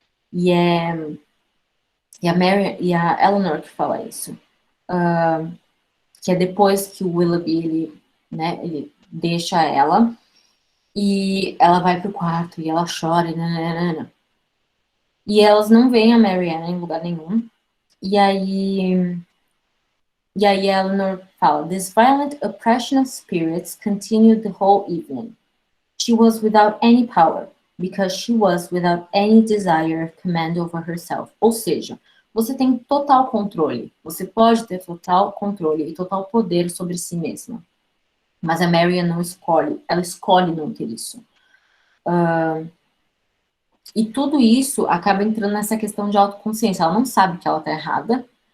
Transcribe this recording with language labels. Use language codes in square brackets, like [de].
[pt] E a Mary e a Eleanor que fala isso. Que é depois que o Willoughby, ele deixa ela, e ela vai pro quarto, e ela chora, e elas não veem a Marianne em lugar nenhum. E aí a Eleanor fala: [en] This violent oppression of spirits continued the whole evening. She was without any power, because she was without any desire of command over herself. [pt] Ou seja, você tem total controle. Você pode ter total controle e total poder sobre si mesma. Mas a Marian não escolhe. Ela escolhe não ter isso. E tudo isso acaba entrando nessa questão de autoconsciência. Ela não sabe que ela tá errada.